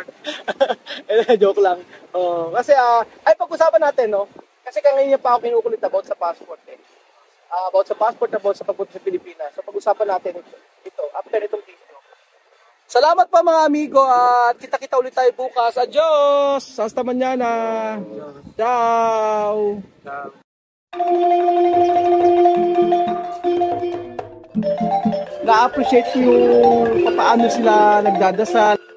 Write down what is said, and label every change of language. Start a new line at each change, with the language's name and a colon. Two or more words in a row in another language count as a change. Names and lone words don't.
Filipino: Joke lang. Kasi ay pag-usapan natin, no? Kasi kanina pa ako kinukulit about sa passport about sa passport, about sa pagpunta sa Pilipinas. So pag-usapan natin ito after itong video. Salamat pa mga amigo at kita-kita ulit tayo bukas.
Spanish: Adios! Hasta mañana! Ciao!
Filipino: Na-appreciate ko yung paano sila nagdadasal.